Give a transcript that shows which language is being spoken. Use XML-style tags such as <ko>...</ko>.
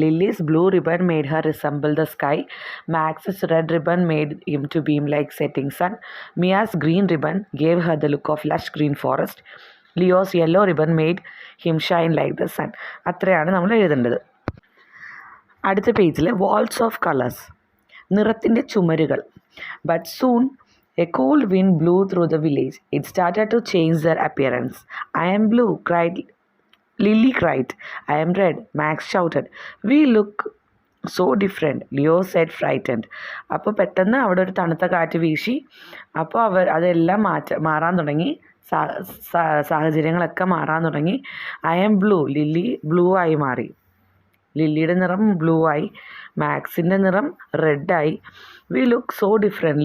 <en>Lily's blue ribbon made her resemble the sky. Max's red ribbon made him to beam like setting sun. Mia's green ribbon gave her the look of lush green forest. Leo's yellow ribbon made him shine like the sun.</en> <ml>അത്രയാണ് നമ്മൾ എഴുതേണ്ടത്. അടുത്ത പേജിൽ walls of colours, നിറത്തിൻ്റെ ചുമരുകൾ.</ml> <en>But soon a cold wind blew through the village. It started to change their appearance. I am blue, Lily cried. I am red, Max shouted. We look so different, Leo said frightened.</en> <ml>അപ്പോൾ പെട്ടെന്ന് അവിടെ ഒരു തണുത്ത കാറ്റ് വീശി. അപ്പോൾ അതെല്ലാം മാറാൻ തുടങ്ങി. സാഹചര്യങ്ങളൊക്കെ മാറാൻ തുടങ്ങി.</ml> <en>I am blue,</en> <ml>lily blue ആയി മാറി. ലില്ലിയുടെ നിറം ബ്ലൂ ആയി. മാക്സിൻ്റെ നിറം റെഡായി.</ml> <en>We look so different.</en>